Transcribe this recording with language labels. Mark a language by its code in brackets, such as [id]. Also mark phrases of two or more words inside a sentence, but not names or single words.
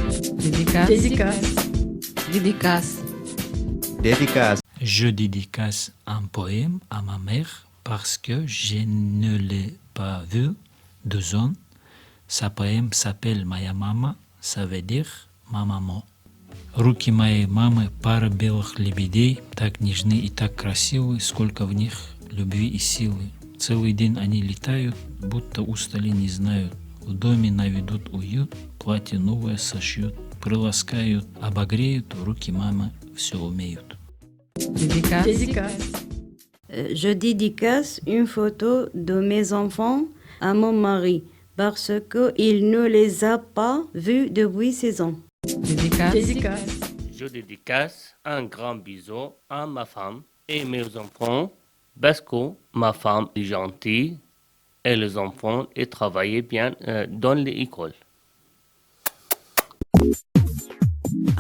[fr] Dédicace. ديديكاس. Je dédicace un poème à ma mère parce que je ne l'ai pas vu 2 ans. Ce poème s'appelle [ru] Моя мама, [fr] ça veut dire ma maman. [ru] Руки моей мамы пара белых лебедей, так нежны и так красивы, сколько в них любви и силы. Целый день они летают, будто устали не знают. В доме наведут уют, платье новое сошьют, приласкают, обогреют, руки мамы все умеют. [fr] Je dédicace une photo de mes enfants à mon mari parce qu'il ne les a pas vus depuis 16 ans. Je dédicace un grand bisou à ma femme et mes enfants parce que ma femme est gentille et les enfants travaillent bien dans l'école.